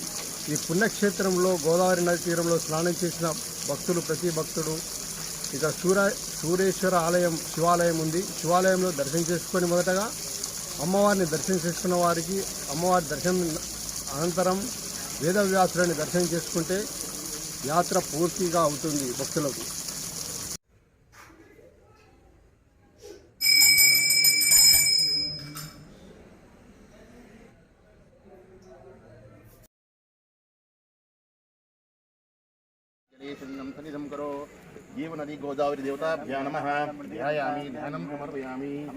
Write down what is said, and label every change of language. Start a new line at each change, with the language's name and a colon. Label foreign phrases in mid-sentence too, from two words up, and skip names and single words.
Telugu: ఈ పుణ్యక్షేత్రంలో గోదావరి నది తీరంలో స్నానం చేసిన భక్తులు ప్రతి భక్తుడు ఇక సూరేశ్వర ఆలయం శివాలయం ఉంది. శివాలయంలో దర్శనం చేసుకొని మొదటగా అమ్మవారిని దర్శనం చేసుకున్న వారికి అమ్మవారి దర్శనం అనంతరం వేదవ్యాసులని దర్శనం చేసుకుంటే యాత్ర పూర్తిగా అవుతుంది భక్తులకు.
Sanskrit: सन्निधं करो जीवनदी गोदावरी देवताभ्यां नमः ध्यायामि ध्यानं समर्पयामि